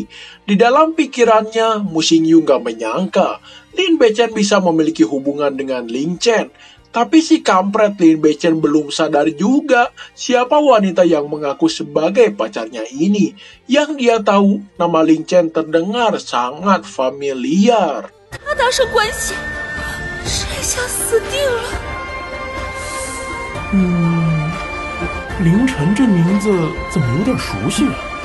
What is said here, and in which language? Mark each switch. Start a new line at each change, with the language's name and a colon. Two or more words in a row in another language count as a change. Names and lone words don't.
Indonesian: Di dalam pikirannya, Mu Xingyu gak menyangka Lin Beichen bisa memiliki hubungan dengan Lin Chen. Tapi si kampret Lin Beichen belum sadar juga siapa wanita yang mengaku sebagai pacarnya ini. Yang dia tahu nama Lin Chen terdengar sangat familiar.
Chinese: 他搭上关系，这下死定了。凌晨这名字怎么有点熟悉啊？